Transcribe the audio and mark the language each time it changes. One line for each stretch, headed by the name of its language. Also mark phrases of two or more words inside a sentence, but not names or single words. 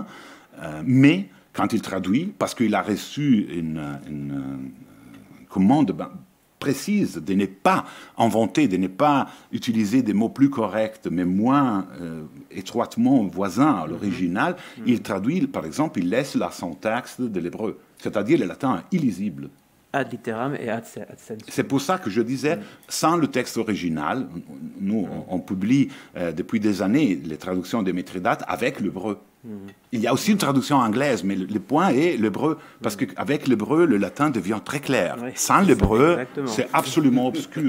French: Mais quand il traduit, parce qu'il a reçu une commande précise de ne pas inventer, de ne pas utiliser des mots plus corrects, mais moins étroitement voisins à l'original, il traduit, par exemple, il laisse la syntaxe de l'hébreu, c'est-à-dire le latin illisible.
Latin: Ad litteram et ad sensu.
French: C'est pour ça que je disais, sans le texte original, nous, on publie depuis des années les traductions de Mithridate avec l'hébreu. Il y a aussi une traduction anglaise, mais le point est l'hébreu, parce qu'avec l'hébreu, le latin devient très clair. Oui, sans l'hébreu, c'est absolument obscur.